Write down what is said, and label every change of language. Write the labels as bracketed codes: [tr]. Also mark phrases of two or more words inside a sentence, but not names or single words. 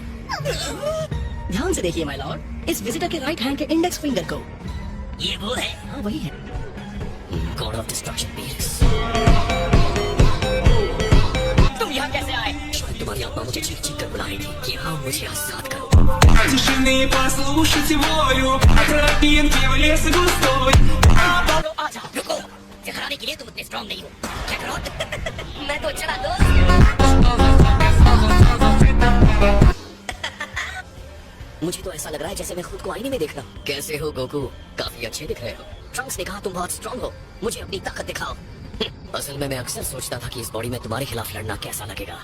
[hi] ध्यान से देखिए [en] my lord, [hi] इस विजिटर के [en] right hand [hi] के [en] index finger [hi] को। ये वो है? हाँ वही है। [en] God of Destruction Paris. [hi] तुम यहाँ कैसे आए? शायद तुम्हारी आत्मा मुझे चीख चीख कर बुला रही थी कि हाँ मुझे आजाद करो। [ru] Тишины послушайте волю, тропинки в лес густой. [hi] आजा, रुको। दिखाने के लिए तुम इतने स्ट्रॉन्ग नहीं हो। क्या करो? मैं तो चला दो। मुझे तो ऐसा लग रहा है जैसे मैं खुद को आईने में देख रहा हूँ। कैसे हो गोकू? काफी अच्छे दिख रहे हो। ट्रंक्स ने कहा तुम बहुत स्ट्रॉन्ग हो, मुझे अपनी ताकत दिखाओ। असल में मैं अक्सर सोचता था कि इस बॉडी में तुम्हारे खिलाफ लड़ना कैसा लगेगा।